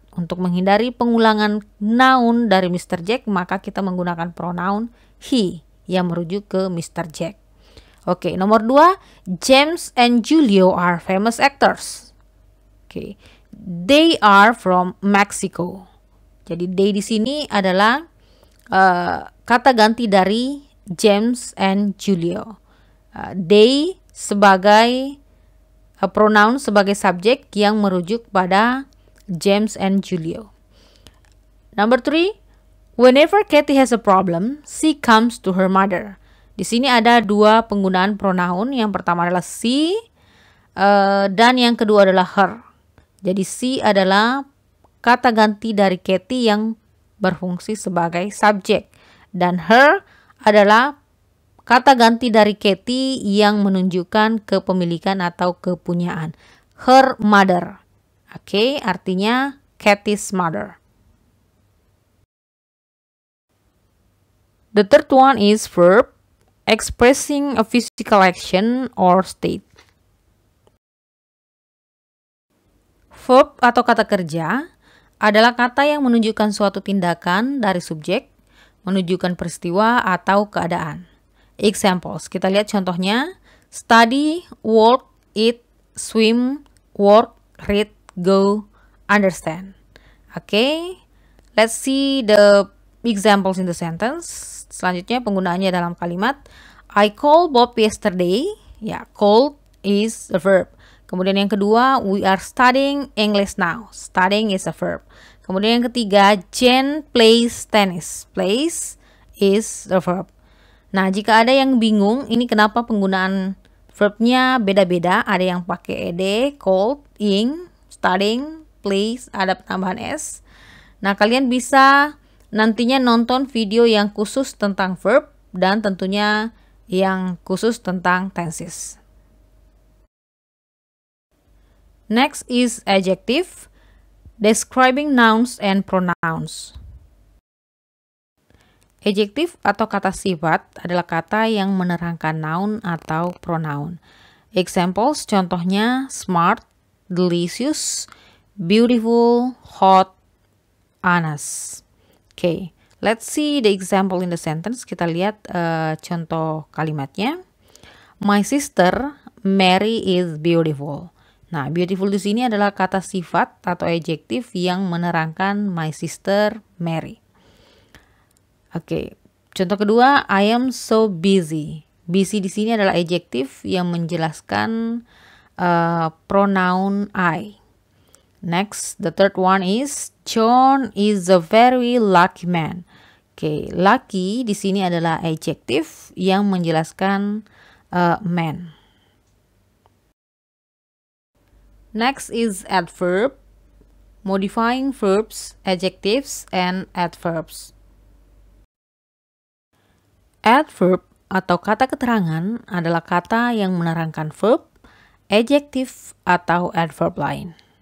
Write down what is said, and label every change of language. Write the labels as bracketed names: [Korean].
[Indonesian] Untuk menghindari pengulangan noun dari Mr. Jack, maka kita menggunakan pronoun he yang merujuk ke Mr. Jack. [English] Oke, [Indonesian] nomor 2, [English] James and Julio are famous actors. Oke, they are from Mexico. [Indonesian] Jadi they di sini adalah kata ganti dari James and Julio. They sebagai pronoun sebagai subjek yang merujuk pada James and Julio. [English] Number 3, whenever Kathy has a problem, she comes to her mother. [Indonesian] Di sini ada dua penggunaan pronoun. Yang pertama adalah she dan yang kedua adalah her. Jadi she adalah kata ganti dari Kathy yang berfungsi sebagai subjek dan her adalah kata ganti dari Kathy yang menunjukkan kepemilikan atau kepunyaan. [English] Her mother. [Indonesian] Oke, artinya Kathy's mother. [English] The third one is verb, expressing a physical action or state. [Indonesian] Verb atau kata kerja adalah kata yang menunjukkan suatu tindakan dari subjek, menunjukkan peristiwa atau keadaan. Examples, kita lihat contohnya. [English] Study, work, eat, swim, work, read, go, understand. Okay, let's see the examples in the sentence. [Indonesian] Selanjutnya penggunaannya dalam kalimat. [English] I called Bob yesterday. Ya, called is a verb. [Indonesian] Kemudian yang kedua, [English] we are studying English now. Studying is a verb. [Indonesian] Kemudian yang ketiga, [English] Jen plays tennis. Plays is a verb. [Indonesian] Nah, jika ada yang bingung, ini kenapa penggunaan verbnya beda-beda. Ada yang pakai ed, called, ing, studying, plays, ada tambahan s. Nah, kalian bisa nantinya nonton video yang khusus tentang verb dan tentunya yang khusus tentang tenses. [English] Next is adjective, describing nouns and pronouns. [Indonesian] Adjektif atau kata sifat adalah kata yang menerangkan noun atau pronoun. [English] Examples, contohnya smart, delicious, beautiful, hot, honest. Okay, let's see the example in the sentence. [Indonesian] Kita lihat contoh kalimatnya. [English] My sister Mary is beautiful. [Indonesian] Nah, beautiful di sini adalah kata sifat atau adjektif yang menerangkan my sister Mary. [English] Oke, [Indonesian] contoh kedua, [English] I am so busy. [Indonesian] Busy di sini adalah adjektif yang menjelaskan pronoun I. [English] Next, the third one is John is a very lucky man. [Indonesian] Oke, lucky di sini adalah adjektif yang menjelaskan man. [English] Next is adverb, modifying verbs, adjectives, and adverbs. [Indonesian] Adverb atau kata keterangan adalah kata yang menerangkan verb, adjektif, atau adverb lain.